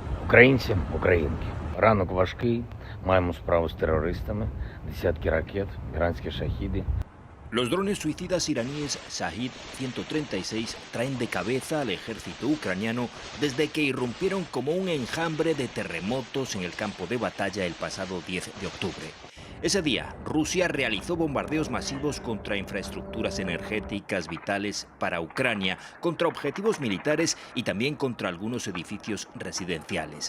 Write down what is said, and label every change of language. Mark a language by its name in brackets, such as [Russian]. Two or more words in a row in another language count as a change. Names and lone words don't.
[Ukrainian] Українці, українки, ранок важкий, маємо справу з терористами, десятки ракет, іранські шахіди. [Spanish] Los drones suicidas iraníes Shahid 136 traen de cabeza al ejército ucraniano desde que irrumpieron como un enjambre de terremotos en el campo de batalla el pasado 10 de octubre. Ese día, Rusia realizó bombardeos masivos contra infraestructuras energéticas vitales para Ucrania, contra objetivos militares y también contra algunos edificios residenciales.